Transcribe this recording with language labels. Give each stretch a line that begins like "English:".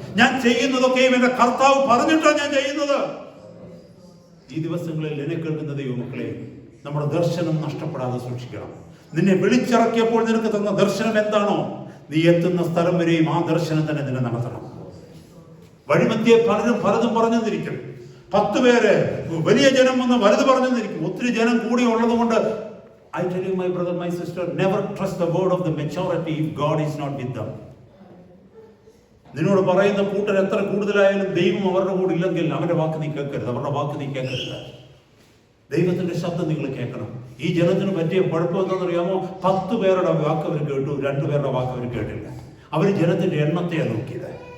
Malayalam: ഞാൻ ചെയ്യുന്നതൊക്കെയും എന്റെ കർത്താവ് പറഞ്ഞിട്ടാണ് ഞാൻ ചെയ്യുന്നത്. ഈ ദിവസങ്ങളിൽ എന്നെ കേൾക്കുന്ന ദൈവമക്കളെ, നമ്മുടെ ദർശനം നഷ്ടപ്പെടാതെ സൂക്ഷിക്കണം. നിന്നെ വിളിച്ചിറക്കിയപ്പോൾ നിനക്ക് തന്ന ദർശനം എന്താണോ, നീ എത്തുന്ന സ്ഥലം വരെയും ആ ദർശനം തന്നെ നിന്നെ നടത്തണം. വഴിമധ്യേ പലതും പറഞ്ഞെന്നിരിക്കും. 10 പേര് വലിയ ജനം വന്ന് വലുത് പറഞ്ഞെന്നിരിക്കും. ഒത്തിരി ജനം കൂടി ഉള്ളത് കൊണ്ട്
English: I tell you, my brother, my sister, never trust the word of the majority if God is not with them.
Malayalam: നിന്നോട് പറയുന്ന കൂട്ടർ എത്ര കൂടുതലായാലും ദൈവം അവരുടെ കൂടെ ഇല്ലെങ്കിൽ അവരുടെ വാക്ക് നീ കേൾക്കരുത്, അവരുടെ വാക്ക് നീ കേൾക്കരുത്. ദൈവത്തിന്റെ ശബ്ദം നിങ്ങൾ കേൾക്കണം. ഈ ജനത്തിന് പറ്റിയ കുഴപ്പം എന്താണെന്നറിയാമോ? 10 പേരുടെ വാക്ക് അവർ കേട്ടു, 2 പേരുടെ വാക്ക് അവർ കേട്ടില്ല. അവർ ജനത്തിന്റെ എണ്ണത്തെയാണ് നോക്കിയത്.